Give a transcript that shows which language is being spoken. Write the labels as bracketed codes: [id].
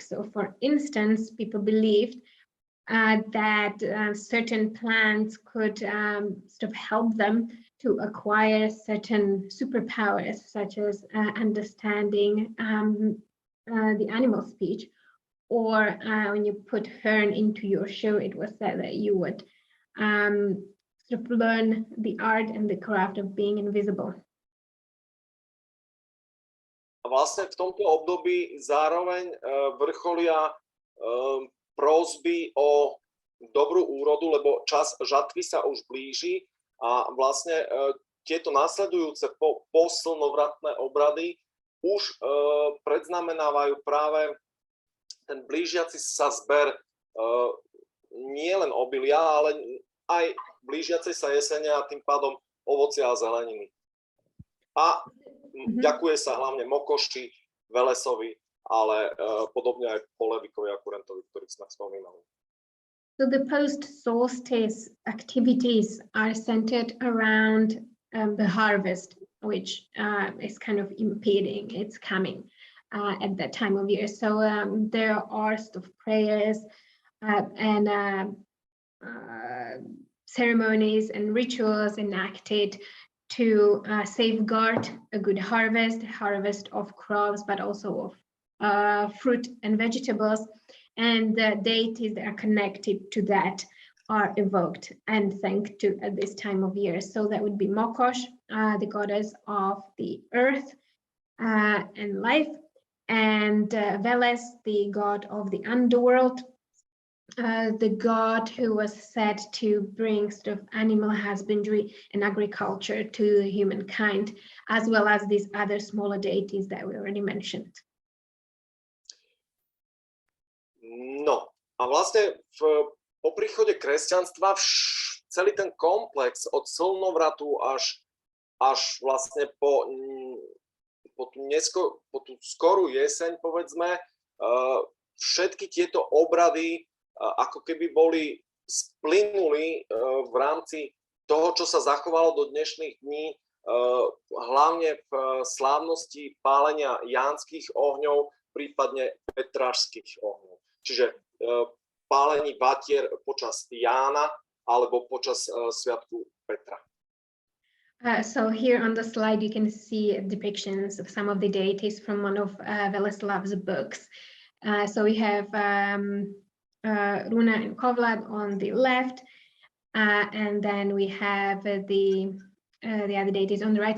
[en] So for instance, people believed that certain plants could sort of help them to acquire certain superpowers, such as understanding the animal speech, or when you put fern into your shoe, it was said that you would sort of learn the art and the craft of being invisible. [sk] A vlastne v tomto období zároveň vrcholia prosby o dobrú úrodu, lebo čas žatvy sa už blíži a vlastne tieto následujúce poslnovratné obrady už predznamenávajú práve ten blížiaci sa zber nie len obilia, ale aj blížiacej sa jesene a tým pádom ovocia a zeleniny. A ďakuje sa hlavne Mokoši, Velesovi, ale podobne aj Polevikovi a Kurentovi, ktorých sme spomínali. [en] So the post-solstice activities are centered around the harvest, which is kind of impeding its coming at that time of year. So there are sort of prayers and ceremonies and rituals enacted to safeguard a good harvest of crops, but also of fruit and vegetables. And the deities that are connected to that are evoked and thanked to at this time of year. So that would be Mokosh, the goddess of the earth and life, and Veles, the god of the underworld, the god who was said to bring sort of animal husbandry and agriculture to humankind, as well as these other smaller deities that we already mentioned. [sk] No, a vlastne po príchode kresťanstva celý ten komplex od slnovratu až vlastne po tú skorú jeseň, povedzme, všetky tieto obrady ako keby boli splynuli v rámci toho, čo sa zachovalo do dnešných dní, hlavne v slávnosti pálenia jánskych ohňov, prípadne petrášskych ohňov. Čiže pálení vatier počas Jána alebo počas sviatku Petra. [en] So here on the slide you can see depictions of some of the deities from one of Weleslav's books. So we have Runa and Kovlad on the left, and then we have the other deities on the right.